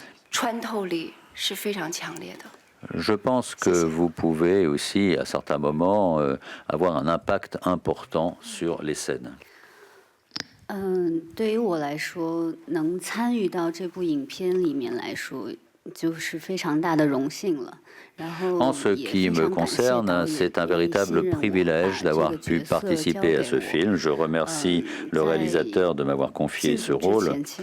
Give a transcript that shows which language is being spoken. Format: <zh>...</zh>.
<fr>Je pense que vous pouvez aussi, à certains moments, avoir un impact important sur les scènes.</fr> <zh>对于我来说，能参与到这部影片里面来说，就是非常大的荣幸了。</zh> <fr>En ce qui me concerne, c'est un véritable privilège d'avoir pu participer à ce film. Je remercie le réalisateur de m'avoir confié ce rôle.</fr>